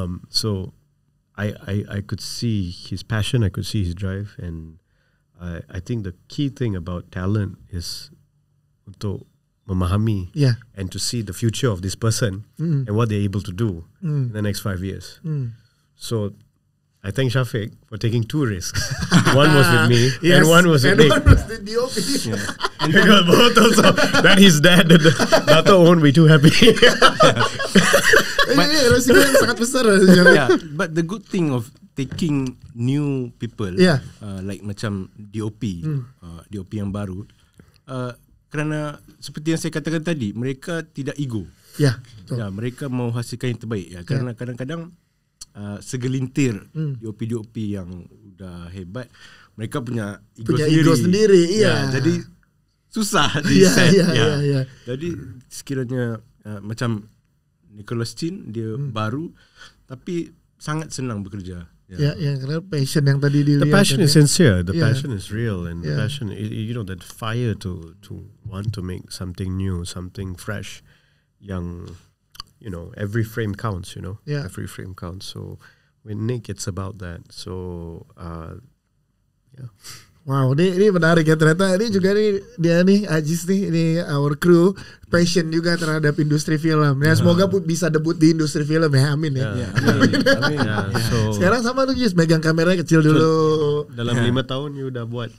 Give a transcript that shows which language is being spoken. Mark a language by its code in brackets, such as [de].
[en] So I could see his passion, I could see his drive, and I think the key thing about talent is [ms] untuk memahami [en] and to see the future of this person and what they're able to do in the next 5 years. So I thank Shafiq for taking 2 risks. One was with me, and one was with Nick. One was the DOP. And because both also that he's dead, Dato won't be too happy. [id] Resiko yang sangat besar. [en] But the good thing of taking new people, [ms] like macam DOP, DOP yang baru, kerana seperti yang saya katakan tadi, mereka tidak ego. Mereka mau hasilkan yang terbaik. Kerana kadang-kadang segelintir DOP yang udah hebat, mereka punya ego sendiri. Jadi susah di set. Jadi sekiranya macam Nicholas Chin, dia baru tapi sangat senang bekerja. Karena passion yang tadi dilihat. [en] The passion is sincere, the passion is real, and the passion, that fire to want to make something new, something fresh, yang every frame counts, every frame counts. So with Nick, it's about that. So, [id] Wow, ini menarik ya ternyata. Ini juga nih dia nih Ajis nih, ini [en] our crew passion [id] juga terhadap industri film. Ya semoga bisa debut di industri film ya, amin ya. Amin. [en] So [id] Sekarang sama lu Jis, megang kamera kecil dulu. dalam 5 tahun you udah buat